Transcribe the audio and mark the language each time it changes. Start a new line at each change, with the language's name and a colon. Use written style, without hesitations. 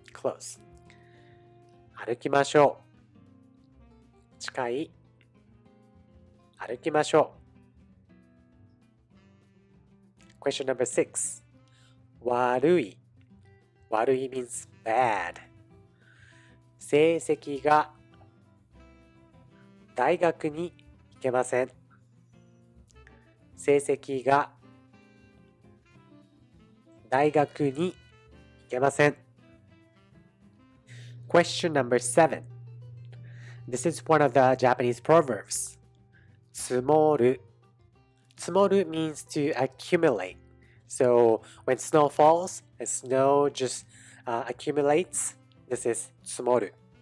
Japanese: Close. 歩きましょう。近い。歩きましょう。
English: Question number 6. 悪い。悪い means bad.
Japanese: 成績が大学に行けません。成績が大学に行けません。
English: Question number 7. This is one of the Japanese proverbs.
Japanese: 積もる。
English: 積もる means to accumulate. So when snow falls, and snow just accumulates, this is 積もる。